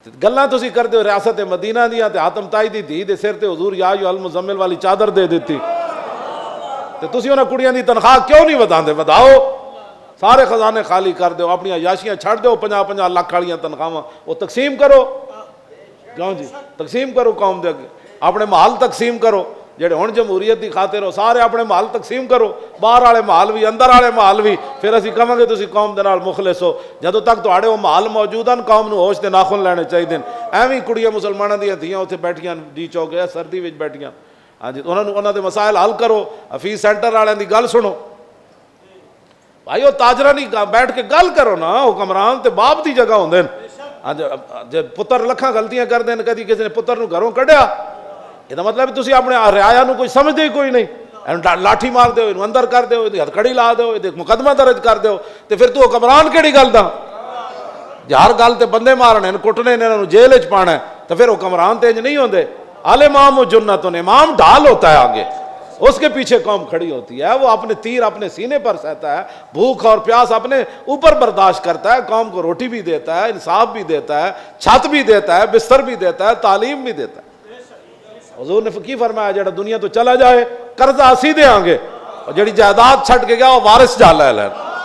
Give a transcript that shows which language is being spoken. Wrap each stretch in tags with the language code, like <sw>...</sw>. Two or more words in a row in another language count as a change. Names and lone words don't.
<pa>گلاں تسی کرتے ہو ریاست مدینہ دیاں تے حاتم تائی دی دھی دے سر تے حضور</pa> <ar>یا ایھا المزمل</ar> <pa>والی چادر دے دیتی، تے تسی انہاں کڑیاں دی تنخواہ کیوں نہیں وداندے؟ وداؤ، سارے خزانے خالی کر دیو، اپنی عیاشیاں چھڑ دیو، 50-50 لاکھ والیاں تنخواہاں وہ تقسیم کرو، کیوں جی تقسیم کرو قوم دے اگے، اپنے محل تقسیم کرو، جڑے ہن جمہوریت دی خاطر ہو سارے اپنے محل تقسیم کرو، باہر والے محل بھی اندر والے محل بھی، پھر اسی کہاں گے تسی قوم دے نال مخلص ہو۔ جدوں تک تہاڈے وہ محل موجود ہیں قوم نو ہوش تے ناخن لینے چاہیے۔ ایویں کڑیاں مسلماناں دیاں دھیاں اتھے بیٹھیاں ڈی چوک سردی وچ بیٹھیاں، ہاں جی انہاں دے مسائل حل کرو، حفیظ سینٹر والے دی گل سنو بھائی، وہ تاجرہ نہیں بیٹھ کے گل کرو نا، حکمران تے باپ دی جگہ ہوندے جے پتر لکھاں غلطیاں کردے ہیں، کدی کسی نے پتر نو گھروں کڈیا، یہ مطلب تسی اپنے رعایا نو کوئی سمجھدے ہی کوئی نہیں، لاٹھی مار دیو، انہوں اندر کر دیو، ہتھکڑی لا دیو، مقدمہ درج کر دیو، تے پھر تو حکمران کیڑی گل دا؟ ہر گل تے بندے مارنے کٹنے انہاں نو جیل وچ پانا ہے، تو پھر حکمران تے انج نہیں ہوندے۔</pa> <ar>الامام جنۃ،</ar> <ur>امام ڈھال ہوتا ہے آگے، اس کے پیچھے قوم کھڑی ہوتی ہے، وہ اپنے تیر اپنے سینے پر سہتا ہے، بھوک اور پیاس اپنے اوپر برداشت کرتا ہے، قوم کو روٹی بھی دیتا ہے، انصاف بھی دیتا ہے، چھت بھی دیتا ہے، بستر بھی دیتا ہے، تعلیم بھی دیتا ہے۔</ur> <pa>حضور نے کی فرمایا جڑا دنیا تو چلا جائے قرضہ اسی دے آنگے، اور جڑی جائیداد چھٹ کے گیا وہ وارث جا لے لین۔</pa>